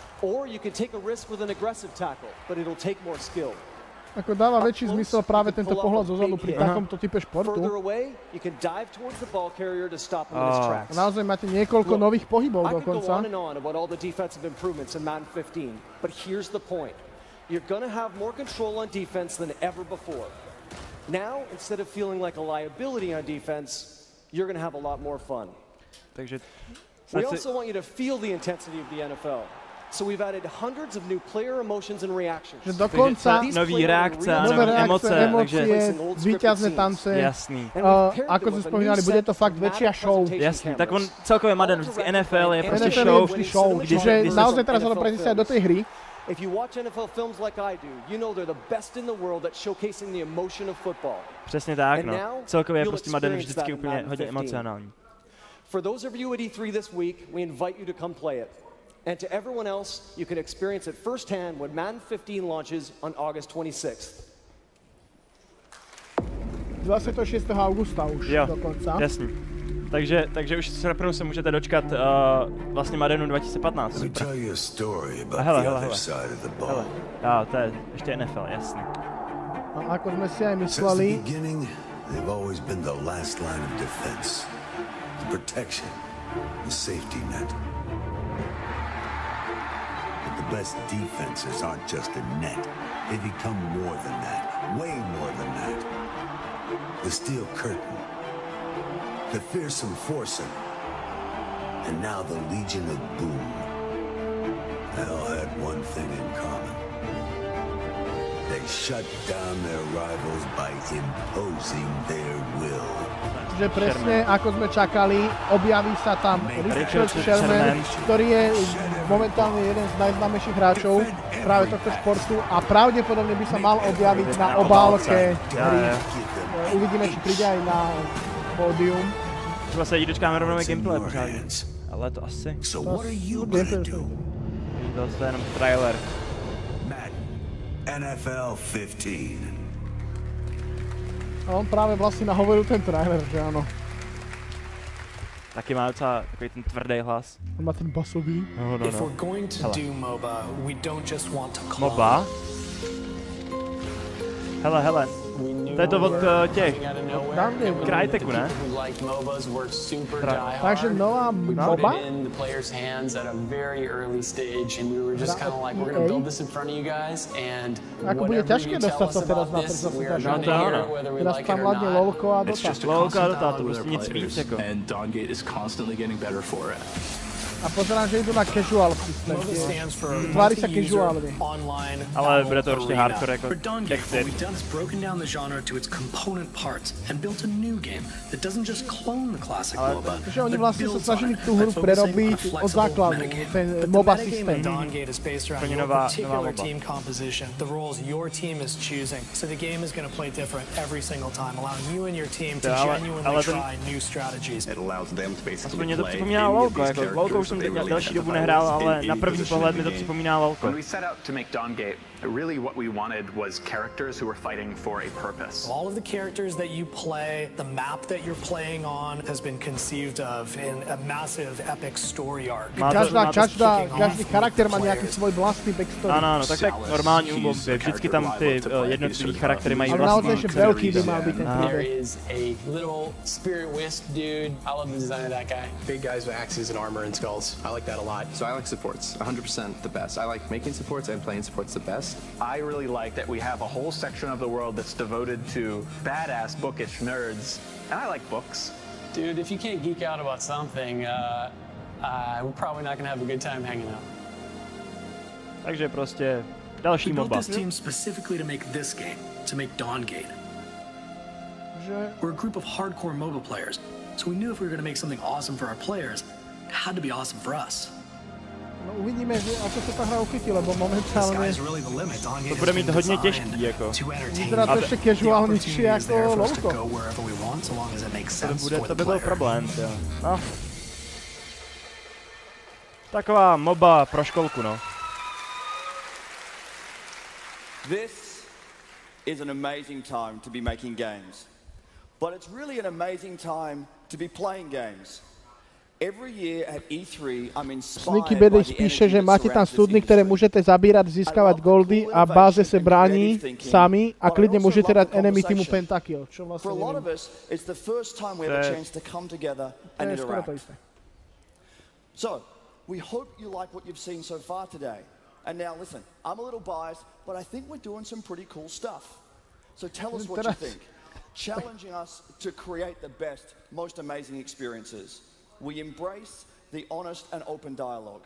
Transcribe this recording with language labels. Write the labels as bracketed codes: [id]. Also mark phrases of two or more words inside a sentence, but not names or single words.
[sk] Ako dáva väčší zmysel práve tento pohľad zozadu pri takomto type športu. A naozaj máte niekoľko nových pohybov dokonca. Takže [en] we also want you to feel the intensity of the NFL. So we've added hundreds of new player emotions and reactions. [sk] Že dokonca [cs] nový reakce, nové emoce, [sk] víťazné tance. [cs] Jasný. [sk] Ako sme spomínali, bude to fakt väčšia show. [cs] Jasný, tak on celkově Madden, vždycky NFL je prostě show. [sk] Čiže naozaj teraz sa to prezistuje do tej hry. [en] If you watch NFL films like I do, you know they're the best in the world at showcasing the emotion of football. [cs] Přesně tak, no. Celkově je prostě Madden vždycky úplně hodně emocionální. [en] For those of you at E3 this week, we invite you to come play it. And to everyone else, you can experience it firsthand when Madden 15 launches on August 26th. [sk] 26. augusta už dokonca. [cs] Jasný. Takže už v srpnu se můžete dočkat vlastně Maddenu 2015. Super. Hele. To je ještě NFL, jasný. [sk] A ako sme si aj mysleli, [en] they've always been the last line of defense, the protection, the safety net. But the best defenses aren't just a net. They become more than that, way more than that. The steel curtain, the fearsome foursome, and now the Legion of Boom. They all had one thing in common. They shut down their rivals by imposing their will. [sk] Že presne ako sme čakali, objaví sa tam Richard Sherman, ktorý je momentálne jeden z najznámejších hráčov práve tohto športu a pravdepodobne by sa mal objaviť na obálke hry. Uvidíme, či príde aj na pódium. [cs] Třeba se jí dočkáme rovnou gameplay pořádně, ale to asi. To je jenom trailer. NFL 15. A on právě vlastně nahovoril ten trailer, že ano. Taky má docela takový ten tvrdý hlas. On má ten basový. No. MOBA? Hele. To je to od těch Cryteku, ne? Takže nová MOBA? [sk] Ako bude ťažké dostať sa teraz na trh zase. Teraz tam hlavne LOLko a Dota. LOLko a Dota, [cs] to prostě nic víc jako. [sk] A pozerám, že idú na casual systém. Tvári sa casuálne. [cs] Ale bude to určitě hardcore jako Texas. [sk] Ale že oni vlastne sa snažili tú hru prerobiť od základu, ten MOBA systém. [cs] Úplně nová MOBA. Aspoň mě to připomíná LOLko, jako LOLko už jsem teď delší dobu nehrál, ale na první pohled mi to připomíná LOLko. [en] When we set out to make Dawngate, really what we wanted was characters who were fighting for a purpose. All of the characters that you play, the map that you're playing on has been conceived of in a massive epic story arc. [cs] Každý charakter má nějaký svůj vlastní backstory. Ano, tak normální úvod, vždycky tam ty jednotlivé charaktery mají vlastní. [sk] Ale naozaj, že velký by mal [cs] být ten příběh. [en] There is a little spirit wisp dude. I love the design of that guy. Big guys with axes and armor and skulls. I like that a lot. So I like supports, 100% the best. I like making supports and playing supports the best. I really like that we have a whole section of the world that's devoted to badass bookish nerds, and I like books. Dude, if you can't geek out about something, we're probably not gonna have a good time hanging out. [cs] Takže prostě další MOBA. [en] We built this team specifically to make this game, to make Dawngate. We're a group of hardcore MOBA players, so we knew if we were gonna make something awesome for our players, it had to be awesome for us. [sk] No uvidíme, že ako sa tá hra uchytí, lebo momentálne [cs] to bude mít hodně těžký, jako. Vyzerá to ještě casuálnější jako LOLko. To by byl problém, jo. No. Taková MOBA pro školku, no. [en] This is an amazing time to be making games. But it's really an amazing time to be playing games. [sk] Sneaky Baddies píše, že máte tam studny, ktoré môžete zabírať, získavať goldy a [cs] báze se brání sami [sk] a klidne môžete dať enemy týmu pentakill, čo vlastne neviem. To je skoro to isté. [en] So, we hope you like what you've seen so far today. And now listen, I'm a little biased, but I think we're doing some pretty cool stuff. So tell us what you think. Challenging us to create the best, most amazing experiences. We embrace the honest and open dialogue.